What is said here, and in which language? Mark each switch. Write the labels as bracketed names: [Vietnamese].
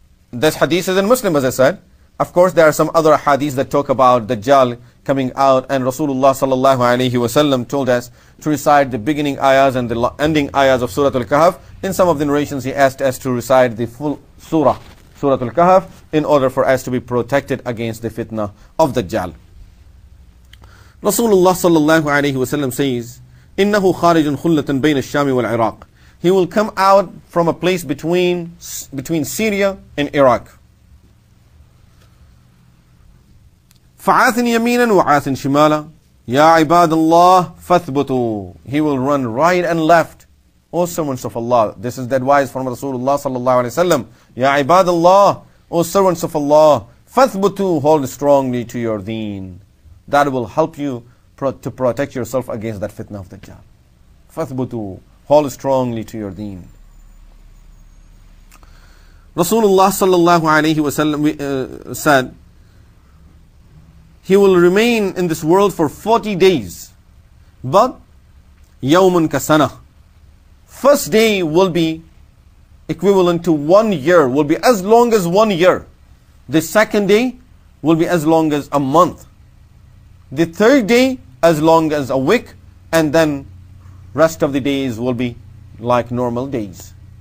[English] this hadith is in Muslim, as I said. Of course, there are some other hadiths that talk about Dajjal coming out, and Rasulullah sallallahu alaihi wasallam told us to recite the beginning ayahs and the ending ayahs of Surah Al-Kahf. In some of the narrations, he asked us to recite the full Surah Al-Kahf, in order for us to be protected against the fitna of Dajjal. [Arabic] Rasulullah sallallahu alaihi wasallam says, إِنَّهُ خَارِجٌ خُلَّةً بَيْنَ الشَّامِ وَالْعِرَاقِ. [English] He will come out from a place between Syria and Iraq. [Arabic] فَعَاثٍ يَمِينًا وَعَاثٍ شِمَالًا يَا عِبَادَ اللَّهِ فَاثْبُتُوا. [English] He will run right and left. O servants of Allah. This is the advice from Rasulullah sallallahu alaihi wasallam. [Arabic] يَا عِبَادَ اللَّهِ. [English] O servants of Allah, [Arabic] فَاثْبُتُوا. [English] Hold strongly to your deen. That will help you to protect yourself against that fitna of Dajjal. [Arabic] فَاثْبُتُوا. [English] Hold strongly to your deen. Rasulullah sallallahu alaihi wasallam said, he will remain in this world for 40 days. [Arabic] But, يَوْمٌ كَسَنَةٍ. [English] First day will be equivalent to 1 year, will be as long as 1 year. The second day will be as long as a month. The third day as long as a week, and then rest of the days will be like normal days.